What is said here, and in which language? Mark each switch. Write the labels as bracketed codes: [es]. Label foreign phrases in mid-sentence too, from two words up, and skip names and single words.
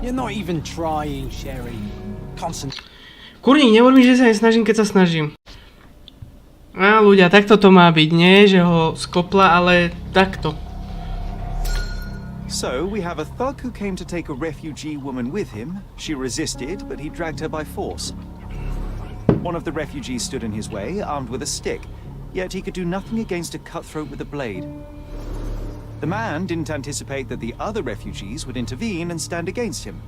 [en] not even trying, Sherry. Concentrate. [sk] Kurník, nehovorí mi, že sa nesnažím, keď sa snažím. Á, ľudia, takto to má byť, nie? Že ho skopla, ale takto. [en] So, we have a thug who came to take a refugee woman with him. She resisted, but he dragged her by force. One of the refugees stood in his way, armed with a stick, yet he could do nothing against a cutthroat with a blade. The man didn't anticipate that the other refugees would intervene and stand against him.